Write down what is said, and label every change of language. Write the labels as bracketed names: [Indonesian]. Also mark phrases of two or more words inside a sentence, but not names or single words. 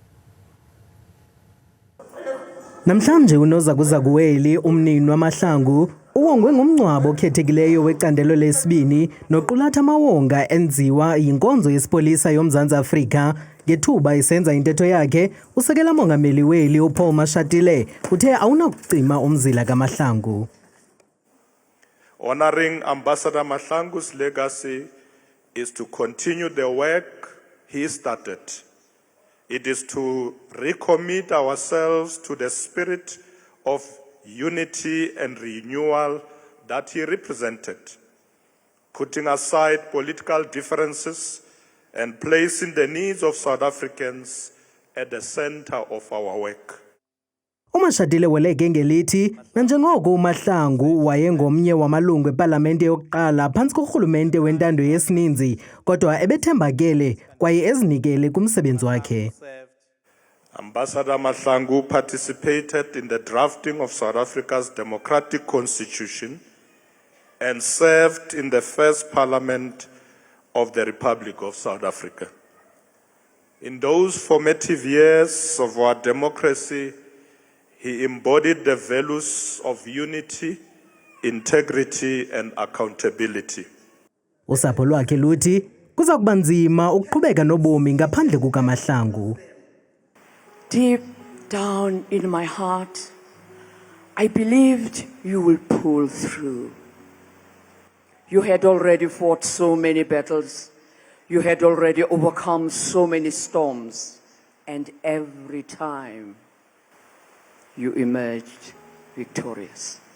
[Xhosa] Namhlanje unozakuzaku weli umninwa Mahlangu uwongwe ngomngcwabo okhethekileyo wecandelo lesibini noqulatha amawonga enziwa yinkonzo yesipolisa yoMzantsi Afrika. Ngethuba isenza intetho yakhe usekela mongameli weli uPaul Mashatile uthe awunakucima umzila kaMahlangu. [English] Honoring Ambassador Mahlangu's legacy is to continue the work he started. It is to recommit ourselves to the spirit of unity and renewal that he represented, putting aside political differences and placing the needs of South Africans at the center of our work. [Xhosa] uMashatile weleke ngelithi nanjengoko uMahlangu wayengomnye wamalungu eParlamente yokuqala phantsi korhulumente wentando yesininzi kodwa ebethembakele kwaye ezinikele kumsebenzi wakhe. [English] Ambassador Mahlangu participated in the drafting of South Africa's democratic constitution and served in the first parliament of the Republic of South Africa. In those formative years of our democracy, he embodied the values of unity, integrity, and accountability. [Xhosa] Usapho lwakhe luthi kuza kuba nzima ukuqhubeka nobomi ngaphandle kukaMahlangu. [English] Deep down in my heart, I believed you will pull through. You had already fought so many battles. You had already overcome so many storms. And every time, you emerged victorious.